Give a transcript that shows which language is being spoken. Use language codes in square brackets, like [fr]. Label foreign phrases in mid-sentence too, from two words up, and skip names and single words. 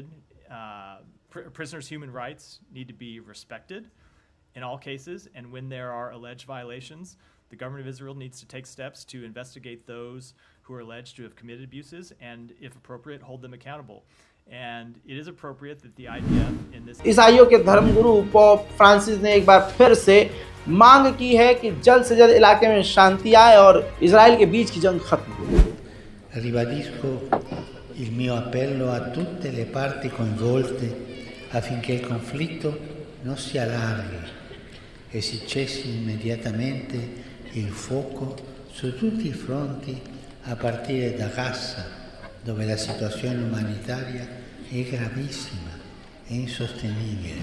[en] Prisoners' human rights need to be respected in all cases, and when there are alleged violations, the government of Israel needs to take steps to investigate those who are alleged to have committed abuses and, if appropriate, hold them accountable. And it is appropriate that the IDF in this [hi] ईसाइयों के धर्मगुरु पोप फ्रांसिस ने एक बार फिर से मांग की है कि जल्द से जल्द इलाके में शांति आए और इजराइल के बीच की जंग खत्म हो। [it] Ribadisco il mio appello a tutte le parti coinvolte affinché il conflitto non si allarghi e si cessi immediatamente il fuoco su tutti i fronti a partire da Gaza dove la situazione umanitaria è gravissima, è insostenibile.